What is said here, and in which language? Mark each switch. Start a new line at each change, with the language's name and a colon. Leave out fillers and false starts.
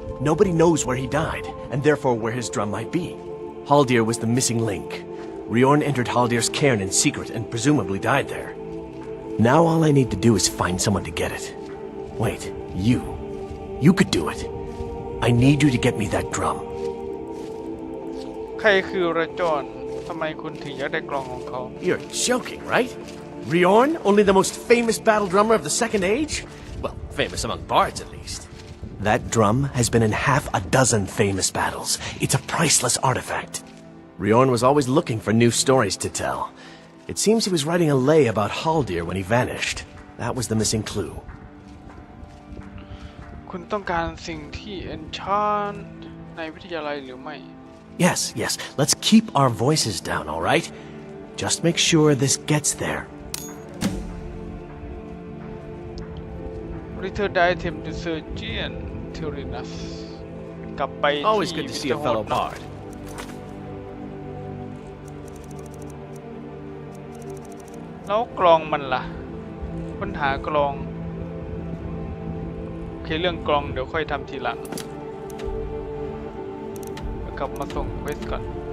English: Nobody knows where he died, and therefore where his drum might be. Haldir was the missing link. Riorn entered Haldir's cairn in secret and presumably died there. Now all I need to do is find someone to get it. Wait, you. You could do it. I need you to get me that drum.
Thai: ใครคือระจรทำไมคุณถึงอยากได้กลองของเขา
English: You're joking, right? Riorn, only the most famous battle drummer of the Second Age? Well, famous among bards at least. That drum has been in half a dozen famous battles. It's a priceless artifact. Riorn was always looking for new stories to tell. It seems he was writing a lay about Haldir when he vanished. That was the missing clue.
Thai: คุณต้องการสิ่งที่ enchant ในวิทยาลัยหรือไม่
English: Yes. Let's keep our voices down, all right? Just make sure this gets there. Return the item to Surgeon Tyrannus
Thai: กลับไปที่
English: Always good to see a fellow bard.
Thai: แล้วกลองมันล่ะค้นหากลองโอเคเรื่องกลองเดี๋ยวค่อยทำทีหลังกลับมาส่งเควสก่อน